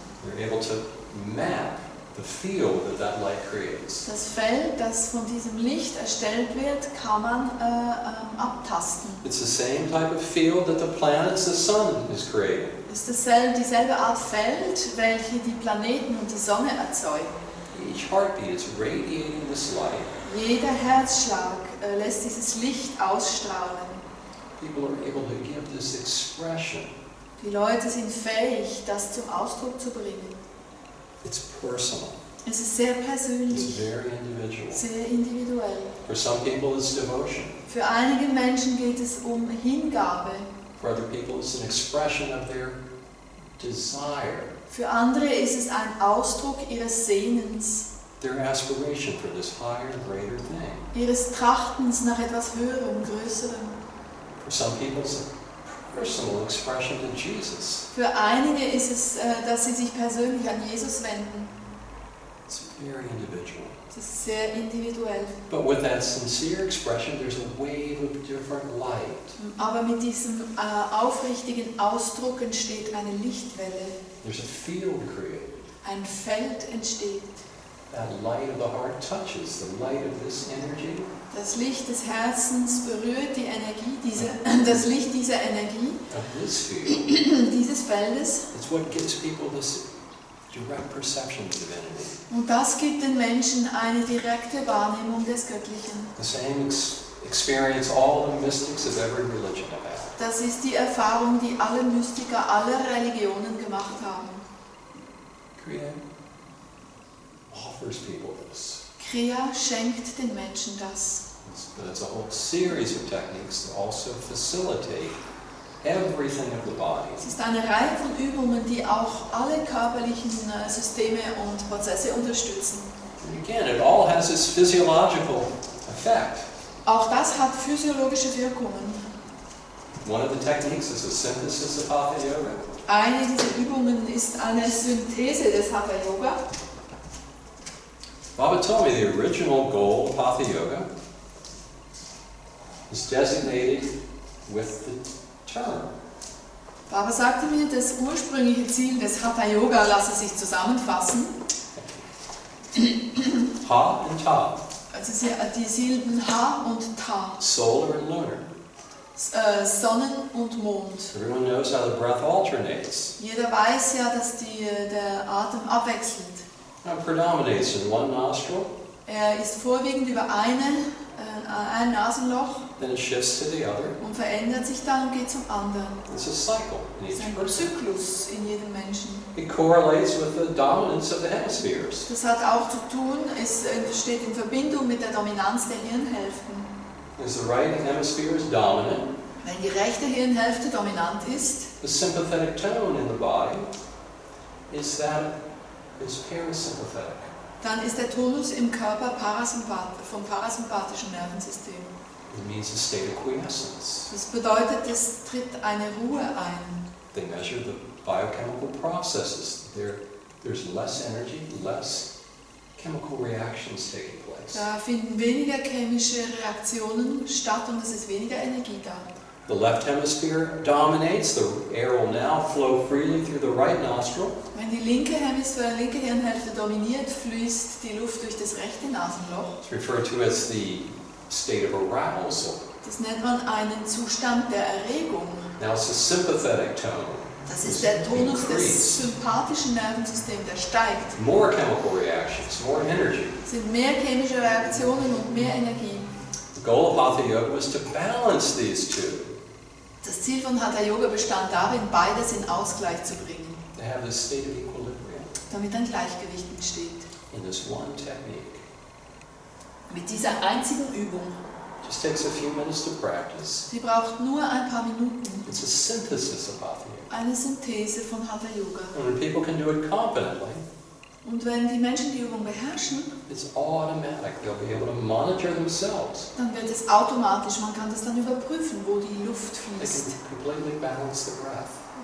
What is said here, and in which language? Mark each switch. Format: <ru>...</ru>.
<en>They're able to map the field that that light creates.</en> <de>Das Feld, das von diesem Licht erstellt wird, kann man abtasten.</de> <en>It's the same type of field that the planets, the sun, is creating.</en> <de>Es ist dieselbe Art Feld, welche die Planeten und die Sonne erzeugen.</de> <en>Each heartbeat is radiating this light.</en> <de>Jeder Herzschlag lässt dieses Licht ausstrahlen.</de> <en>People are able to give this expression.</en> <de>Die Leute sind fähig, das zum Ausdruck zu bringen.</de> <en>It's personal.</en> <de>Es ist sehr</de> <en>It's</en> <de>persönlich,</de> <en>very individual.</en> <de>sehr individuell.</de> <en>For some people, it's devotion.</en> <de>Für einige Menschen geht es um Hingabe.</de> <en>For other people, it's an expression of their desire,</en> <de>Für andere ist es ein Ausdruck ihres Sehnens,</de> <en>their aspiration for this higher, greater thing.</en> <de>ihres Trachtens nach etwas Höherem, Größerem.</de> <en>For some people, it's a personal expression to Jesus.</en> <de>Für einige ist es, dass sie sich persönlich an Jesus wenden.</de> <en>It's very individual.</en> <de>Es ist sehr individuell.</de> <en>But with that sincere expression, there's a wave of different light.</en> <de>Aber mit diesem aufrichtigen Ausdruck entsteht eine Lichtwelle.</de> <en>There's a field created.</en> <de>Ein Feld entsteht.</de> <en>That light of the heart touches the light of this energy.</en> <de>Das Licht des Herzens berührt die Energie, das Licht dieser Energie,</de> <en>Of this field.</en> <de>dieses Feldes.</de> <en>It's what gives people this direct perception of divinity.</en> <de>Und das gibt den Menschen eine direkte Wahrnehmung des Göttlichen.</de> <en>The same experience all the mystics of every religion have had.</en> <de>Das ist die Erfahrung, die alle Mystiker aller Religionen gemacht haben.</de> <en>Kriya offers people this.</en> <de>Kriya schenkt den Menschen das.</de> <en>But it's a whole series of techniques to also facilitate everything of the body.</en> <de>Es ist eine Reihe von Übungen, die auch alle körperlichen Systeme und Prozesse unterstützen.</de> <en>And again, it all has this physiological effect.</en> <de>Auch das hat physiologische Wirkungen.</de> <en>One of the techniques is a synthesis of Hatha Yoga.</en> <de>Eine dieser Übungen ist eine Synthese des Hatha Yoga.</de> <en>Baba told me the original goal of Hatha Yoga is designated with the term.</en> <de>Baba sagte mir, das ursprüngliche Ziel des Hatha Yoga lasse sich zusammenfassen.</de> <en>Ha and Ta.</en> <de>Also die Silben Ha und Ta.</de> <en>Solar and lunar.</en> <de>Sonnen und Mond.</de> <en>Everyone knows how the breath alternates.</en> <de>Jeder weiß ja, dass der Atem abwechselt.</de> <en>Now it predominates in one nostril,</en> <de>Er ist vorwiegend über ein Nasenloch</de> <en>then it shifts to the other.</en> <de>und verändert sich dann und geht zum anderen.</de> <en>It's a cycle in</en> <de>Es ist</de> <en>each</en> <de>ein</de> <en>person.</en> <de>Zyklus in jedem Menschen.</de> <en>It correlates with the dominance of the hemispheres.</en> <de>Das hat auch zu tun, es steht in Verbindung mit der Dominanz der Hirnhälften.</de> <en>As the right hemisphere is dominant,</en> <de>Wenn die rechte Hirnhälfte dominant ist,</de> <en>the sympathetic tone in the body is parasympathetic.</en> <de>dann ist der Tonus im Körper vom parasympathischen Nervensystem.</de> <en>It means a state of quiescence.</en> <de>Das bedeutet, es tritt eine Ruhe ein.</de> <en>They measure the biochemical processes. There's less energy, less chemical reactions taking place.</en> <de>Da finden weniger chemische Reaktionen statt und es ist weniger Energie da.</de> <en>The left hemisphere dominates. The air will now flow freely through the right nostril.</en> <de>Wenn die linke Hirnhälfte dominiert, fließt die Luft durch das rechte Nasenloch.</de> <en>It's referred to as the state of arousal.</en> <de>Das nennt man einen Zustand der Erregung.</de> <en>Now it's a sympathetic tone.</en> <de>Das ist der Tonus des sympathischen Nervensystems, der steigt.</de> <en>More chemical reactions, more energy.</en> <de>Es sind mehr chemische Reaktionen und mehr Energie.</de> <en>The goal of Hatha Yoga was to balance these two.</en> <de>Das Ziel von Hatha Yoga bestand darin, beides in Ausgleich zu bringen,</de> <en>To have this state of equilibrium</en> <de>damit ein Gleichgewicht entsteht.</de> <en>in this one technique.</en> <de>Mit dieser einzigen Übung.</de> <en>Just takes a few minutes to practice.</en> <de>Sie braucht nur ein paar Minuten.</de> <en>It's a synthesis of Hatha Yoga.</en> <de>Eine Synthese von Hatha Yoga.</de> <en>And when people can do it confidently,</en> <de>Und wenn die Menschen die Übung beherrschen,</de> <en>it's automatic. They'll be able to monitor themselves.</en> <de>dann wird es automatisch, man kann das dann überprüfen, wo die Luft</de> <en>They</en> <de>fließt.</de> <en>can completely balance the breath.</en>